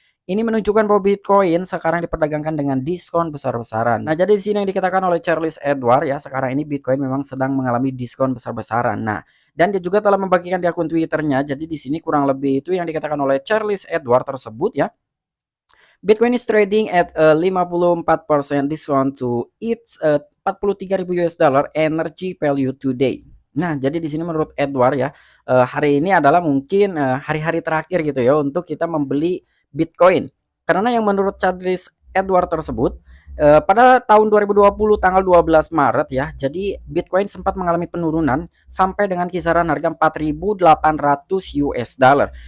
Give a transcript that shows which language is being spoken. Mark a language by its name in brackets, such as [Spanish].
[Indonesian] Ini menunjukkan bahwa Bitcoin sekarang diperdagangkan dengan diskon besar-besaran. Nah, jadi di sini yang dikatakan oleh Charles Edward ya, sekarang ini Bitcoin memang sedang mengalami diskon besar-besaran. Nah, dan dia juga telah membagikan di akun Twitternya. Jadi di sini kurang lebih itu yang dikatakan oleh Charles Edward tersebut ya. [English] Bitcoin is trading at a 54% discount to its 43.000 US dollar energy value today. [Indonesian] Nah, jadi di sini menurut Edward ya, hari ini adalah mungkin hari-hari terakhir gitu ya untuk kita membeli Bitcoin. Karena yang menurut Charles Edward tersebut, pada tahun 2020 tanggal 12 Maret ya, jadi Bitcoin sempat mengalami penurunan sampai dengan kisaran harga 4.800 US dollar.